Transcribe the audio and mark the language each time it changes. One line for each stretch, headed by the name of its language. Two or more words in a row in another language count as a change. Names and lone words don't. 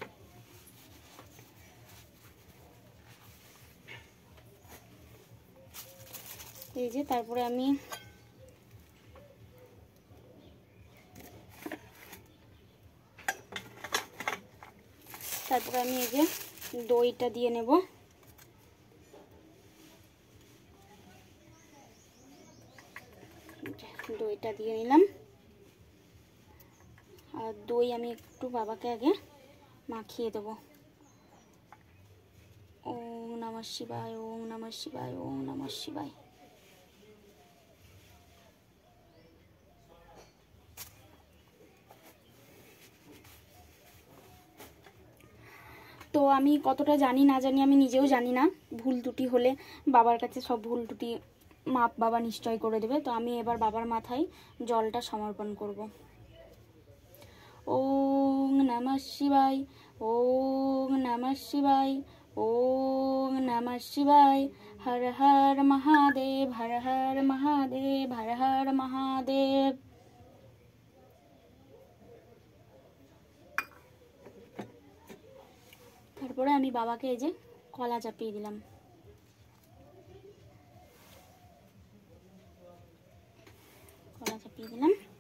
Bangla: এই যে তারপরে আমি এই যে দইটা দিয়ে নেব। দইটা দিয়ে নিলাম। আর দই আমি একটু বাবাকে আগে মাখিয়ে দেব।
Sanskrit: ওম নমঃ শিবায়, ওম নমঃ শিবায়, ওম নমঃ শিবায়।
Bangla: তো আমি কতটা জানি না জানি আমি নিজেও জানি না, ভুল ত্রুটি হলে বাবার কাছে সব ভুল ত্রুটি মাপ বাবা নিশ্চয় করে দেবে। তো আমি এবার বাবার মাথায় জলটা সমর্পণ করব।
Sanskrit: ওম নমঃ শিবায়, ওম নমঃ শিবায়, ওম নমঃ শিবায়। হর হর মহাদেব, হর হর মহাদেব, হর হর মহাদেব।
Bangla: তারপরে আমি বাবাকে এই যে কলা চাপিয়ে দিলাম। কলা চাপিয়ে দিলাম।